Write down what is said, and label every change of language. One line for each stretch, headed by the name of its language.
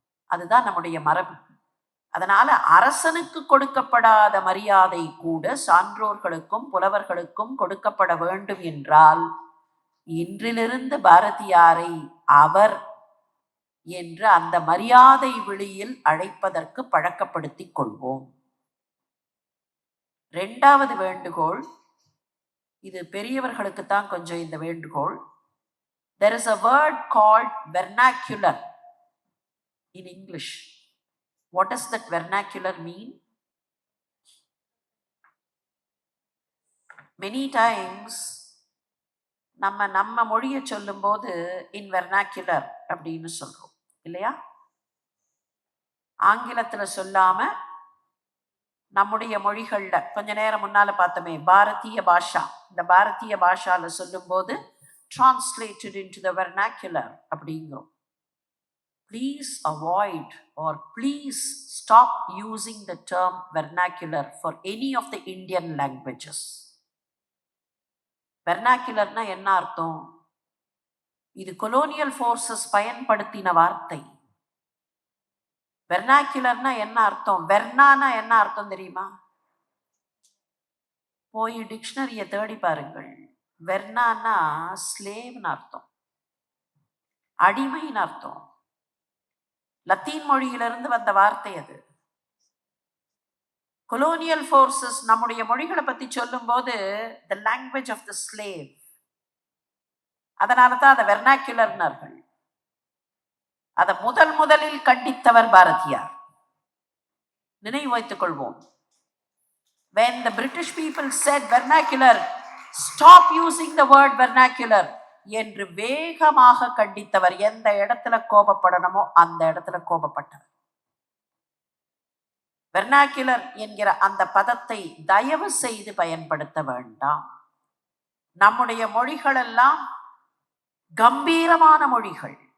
Tamil: அதுதான் நம்முடைய மரபு. அதனால அரசனுக்கு கொடுக்கப்படாத மரியாதை கூட சான்றோர்களுக்கும் புலவர்களுக்கும் கொடுக்கப்பட வேண்டும் என்றால், இன்றிலிருந்து பாரதியாரை அவர் என்று அந்த மரியாதை விழியில் அழைப்பதற்கு பழக்கப்படுத்திக் கொள்வோம். இரண்டாவது வேண்டுகோள், இது பெரியவர்களுக்கு தான் கொஞ்சம் இந்த வேண்டுகோள்.
English: There is a word called vernacular in English. What does that vernacular mean? Many times
Tamil: நம்ம மொழியை சொல்லும் போது இன் வெர்னாக்குலர் அப்படின்னு சொல்றோம், இல்லையா? ஆங்கிலத்துல சொல்லாம நம்முடைய மொழிகள்ல கொஞ்ச நேரம் முன்னால பார்த்தோமே பாரதிய பாஷா, இந்த பாரதிய பாஷால சொல்லும் போது
English: translated into the vernacular
Tamil: அப்படிங்கிறோம்.
English: Please avoid or please stop using the term vernacular for any of the Indian languages.
Tamil: வெர்னாக்குலர்னா என்ன அர்த்தம்? இது கொலோனியல் ஃபோர்ஸஸ் பயன்படுத்தின வார்த்தை. வெர்னாக்குலர்னா என்ன அர்த்தம்? வெர்னானா என்ன அர்த்தம் தெரியுமா? போய் டிக்ஷனரியை தேடி பாருங்கள். வெர்னானா ஸ்லேவ்னு அர்த்தம், அடிமைன்னு அர்த்தம். லத்தீன் மொழியிலிருந்து வந்த வார்த்தை அது. கொலோனியல் ஃபோர்ஸஸ் நம்முடைய மொழிகளை பத்தி சொல்லும் போது
English: the language of the slave,
Tamil: அதனால தான் அதை வெர்னாக்குலர்னார்கள். அதை முதலில் கண்டித்தவர் பாரதியார். நினைவு வைத்துக் கொள்வோம்.
English: When the British people said vernacular, stop using the word vernacular
Tamil: என்று வேகமாக கண்டித்தவர். எந்த இடத்துல கோபப்படணுமோ அந்த இடத்துல கோபப்பட்டார். வெர்னாக்குலர் என்கிற அந்த பதத்தை தயவு செய்து பயன்படுத்த வேண்டாம். நம்முடைய மொழிகள் எல்லாம் கம்பீரமான மொழிகள்.